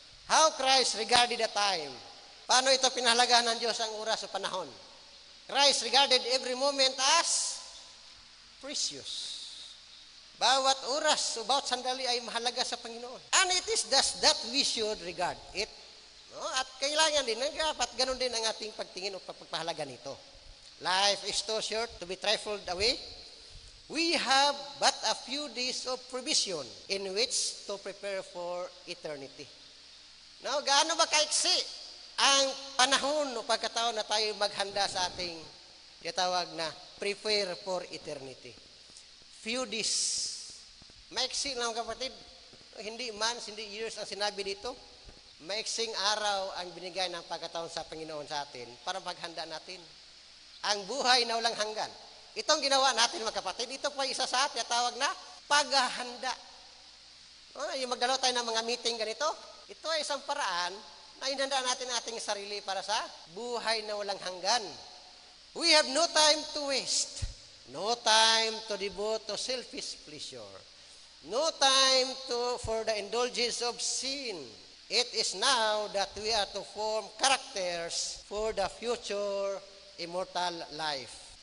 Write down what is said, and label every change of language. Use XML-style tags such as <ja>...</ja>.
<en>How Christ regarded the time.</en> <tl>Paano ito pinahalagahan ng Diyos ang oras o panahon?</tl> <en>Christ regarded every moment as precious.</en> <tl>Bawat oras o bawat sandali ay mahalaga sa Panginoon.</tl> <en>And it is thus that we should regard it.</en> <tl>At kailangan din, dapat ganun din ang ating pagtingin o pagpapahalaga nito.</tl> <en>Life is too short to be trifled away. We have but a few days of provision in which to prepare for eternity.</en> <tl>Now, gaano ba kaiksi ang panahon o pagkataon na tayo maghanda sa ating tinatawag na</tl> <en>prepare for eternity? Few days.</en> <tl>Maiksi lang, kapatid. Hindi months, hindi years ang sinabi dito. Maiksing araw ang binigay ng pagkataon sa Panginoon sa atin para maghanda natin. Ang buhay na walang hanggan. Itong ginawa natin, mga kapatid, ito po ay isa sa atin, tawag na paghahanda. Yung magdalo tayo ng mga meeting ganito, ito ay isang paraan na inanda natin ating sarili para sa buhay na walang hanggan.</tl> <en>We have no time to waste. No time to devote to selfish pleasure. No time for the indulgence of sin. It is now that we are to form characters for the future immortal life.</en>